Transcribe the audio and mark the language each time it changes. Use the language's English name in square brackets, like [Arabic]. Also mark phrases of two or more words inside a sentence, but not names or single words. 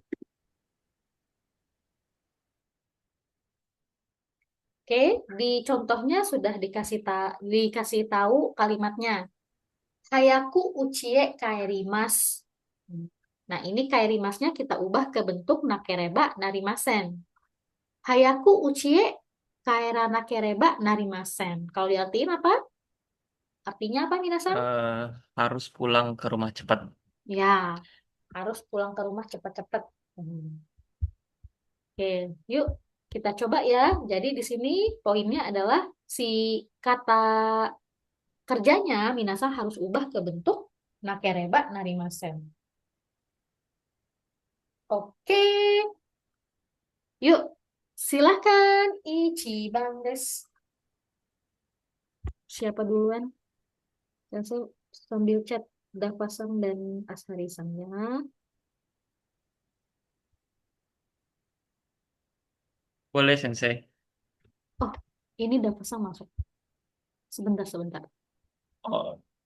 [Indonesian] Oke, di contohnya sudah dikasih tahu kalimatnya. [Japanese] 早く家へ帰ります. [Indonesian] Nah, ini kaerimasnya kita ubah ke bentuk [Japanese] なければなりません. 早く家へ帰らなければなりません. [Indonesian] Kalau diartiin apa? Artinya apa, Minasan? Eh, harus pulang ke rumah cepat. Ya, harus pulang ke rumah cepat-cepat. Oke, yuk kita coba ya. Jadi di sini poinnya adalah si kata kerjanya Minasan harus ubah ke bentuk [Japanese] なければなりません. [Indonesian] Oke, yuk silahkan [Japanese] 一番です. [Indonesian] Siapa duluan? Saya sambil chat Dapasang dan Asari-sangnya. Boleh, Sensei. Oh, ini Dapasang masuk. Sebentar, sebentar. Oh,